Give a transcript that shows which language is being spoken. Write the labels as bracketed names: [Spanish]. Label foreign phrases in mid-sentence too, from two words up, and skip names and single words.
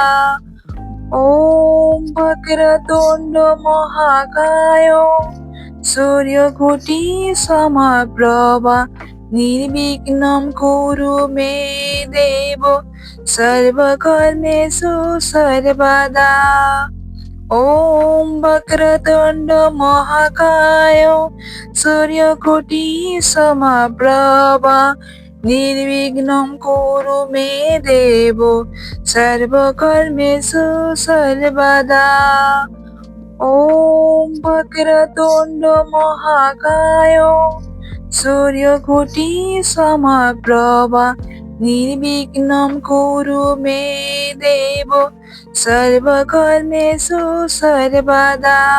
[Sanskrit] ওম বক্রতুণ্ড মহাকায় সূর্যকোটি সমপ্রভা নির্বিঘ্নম কুরু মে দেব সর্বকর্মেষু সর্বদা। ॐ वक्रतुण्ड महाकाय सूर्यकोटि समप्रभ निर्विघ्नं कुरु मे देव सर्वकर्मेषु सर्वदा। ॐ वक्रतुण्ड महाकाय सूर्यकोटि समप्रभ निर्विघ्नं कुरु मे देव सर्वकर्मेषु सर्वदा।